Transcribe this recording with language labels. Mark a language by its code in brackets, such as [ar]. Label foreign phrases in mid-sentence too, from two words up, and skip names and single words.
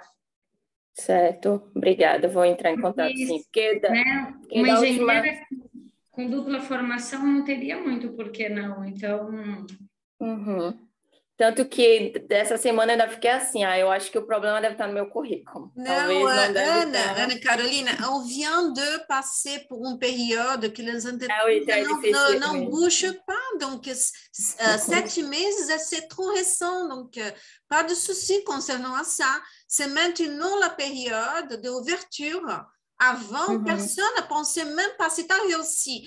[pt] Certo, obrigada, vou entrar em contato, sim. Porque uma engenheira com dupla formação não teria muito por que não, então... Tanto que dessa semana eu ainda fiquei assim, eu acho que o problema deve estar no meu currículo. Não, Ana Carolina, [fr] on vient de passer pour une période que les entreprises não bougent pas, donc 7 meses, c'est trop récent, donc pas de souci concernant ça. C'est maintenant la période d'ouverture. Avant, personne ne pensait même pas, c'est réussi.